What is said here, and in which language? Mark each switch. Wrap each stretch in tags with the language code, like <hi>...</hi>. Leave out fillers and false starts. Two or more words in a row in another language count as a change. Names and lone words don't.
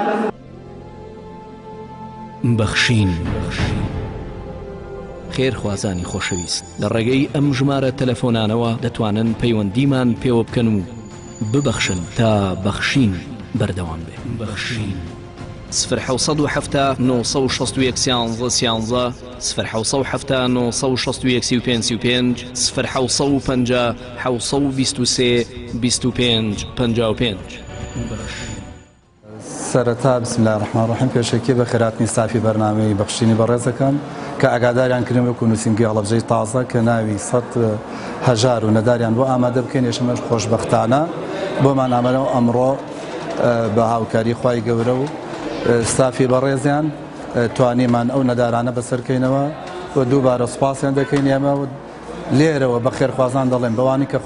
<ckb>بەخشین خێرخوازانی خۆشەویست لە ڕێگەی ئەم ژمارە تەلەفۆنانەوە دەتوانن پەیوەندیمان پێوە بکەن و ببەخشن تا بەخشین بەردەوام بێ بەخشین 1970 961 11 1970 961 1950 723 25 55 سەرەتا</ckb> <ar>بسم الله الرحمن الرحیم</ar> <ckb>پێشەکی بە خێراتنی سافی بەرنامەی بەخشینی بەڕێزەکەم کە ئاگاداریان کردن وەکو نووسینگی هەڵەبجەی تازە کە ناوی 100 هەژار و نەداریان بۆ ئامادە بکەین یەشەمەش خۆشبەختانە بۆمان ئامادە ئەمڕۆ بە هاوکاری خوای گەورە و سافی بەڕێزیان توانیمان ئەو نەدارانە بەسەرکەینەوە و دووبارە سوپاسیان دەکەین ئێمە لێرەوە بە خێرخوازان دەڵێن بەوانی کە</ckb>